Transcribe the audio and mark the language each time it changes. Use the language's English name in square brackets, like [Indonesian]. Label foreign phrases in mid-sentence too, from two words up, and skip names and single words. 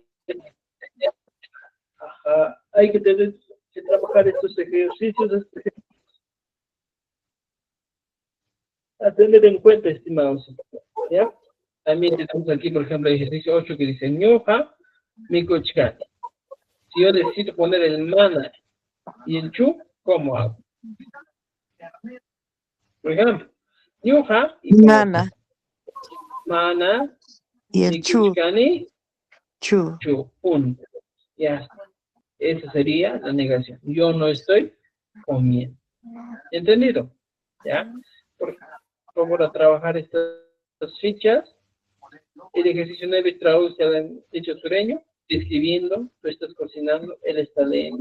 [Spanish] Ajá, hay que tener que trabajar estos ejercicios, a tener en cuenta, estimados. ¿Ya? También tenemos aquí, por ejemplo, el ejercicio 8 que dice [Quechua] ñoja, mikochkani. [Spanish] Si yo necesito poner el mana y el chu, ¿cómo hago? Por ejemplo, [Quechua] ñoja y Mana. mana [Spanish] Y el chu. [Quechua] mikochkani, Chu. chu, [Spanish] punto. Ya está. Esa sería la negación. Yo no estoy comiendo. ¿Entendido? ¿Ya? Por favor, a trabajar estas fichas. El ejercicio 9 traduce al dicho sureño, escribiendo, tú estás cocinando, él está leyendo.